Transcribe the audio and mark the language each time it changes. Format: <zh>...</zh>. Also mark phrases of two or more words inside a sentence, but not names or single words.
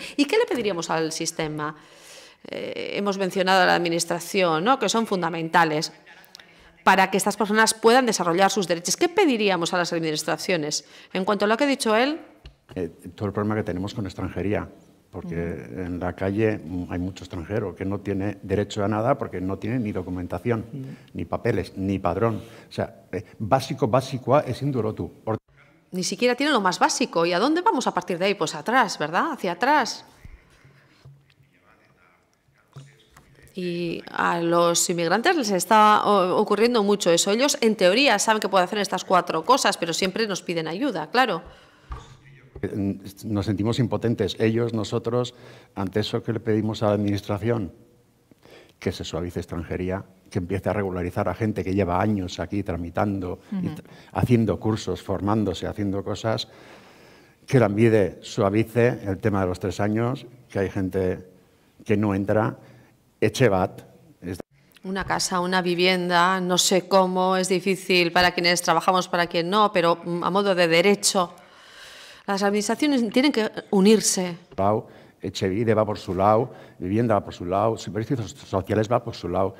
<es>¿Y qué le pediríamos al sistema? Hemos mencionado a la Administración, ¿no?, que son fundamentales para que estas personas puedan desarrollar sus derechos. ¿Qué pediríamos a las administraciones? En cuanto a lo que ha dicho él, todo el problema que tenemos con extranjería, porque en la calle hay mucho extranjero que no tiene derecho a nada porque no tiene ni documentación, ni papeles, ni padrón. O sea,</es> <eu>básikoa ezin du lotu.</eu> <es>Ni siquiera tiene lo más básico. ¿Y a dónde vamos a partir de ahí? Pues atrás, ¿verdad? Hacia atrás. Y a los inmigrantes les está ocurriendo mucho eso. Ellos, en teoría, saben que pueden hacer estas 4 cosas, pero siempre nos piden ayuda, claro. Nos sentimos impotentes, ellos, nosotros, ante eso que le pedimos a la Administración, que se suavice extranjería, que empiece a regularizar a gente que lleva años aquí tramitando, haciendo cursos, formándose, haciendo cosas, que Lanbide suavice el tema de los 3 años, que hay gente que no entra,</es> <eu>etxe bat.</eu> <es>Una casa, una vivienda, no sé cómo, es difícil para quienes trabajamos, para quien no, pero a modo de derecho. Las administraciones tienen que unirse. Etxebide va por su lado, vivienda va por su lado, servicios sociales va por su lado.</es>